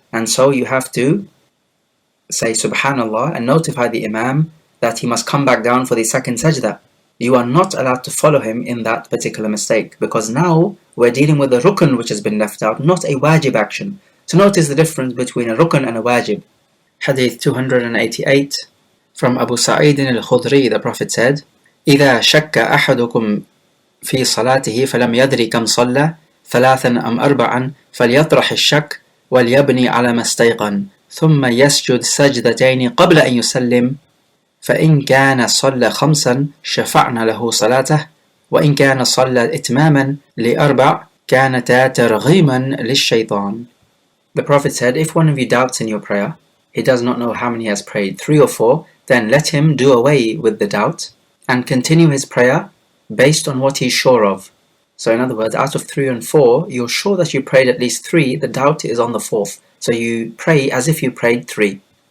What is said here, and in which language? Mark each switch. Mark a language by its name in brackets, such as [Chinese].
[English] And so you have to say subhanallah and notify the imam that he must come back down for the 2nd sajda. You are not allowed to follow him in that particular mistake, because now we're dealing with a rukn which has been left out, not a wajib action. So notice the difference between a rukn and a wajib. Hadith 288 from Abu Sa'id al-Khudri, the Prophet said, [Arabic] إذا شك أحدكم في صلاته فلم يدري كم صلى 3 أم 4 فليطرح الشك وليبني على ما استيقن ثم يسجد سجدتين قبل أن يسلم فإن كان صلى 5 شفعنا له صلاته وإن كان صلى إتماما ل4 كانتا ترغيما للشيطان. [English] The Prophet said, if one of you doubts in your prayer, he does not know how many he has prayed, 3 or 4, then let him do away with the doubt and continue his prayer based on what he's sure of. So in other words, out of 3 and 4, you're sure that you prayed at least 3, the doubt is on the 4th. So you pray as if you prayed 3.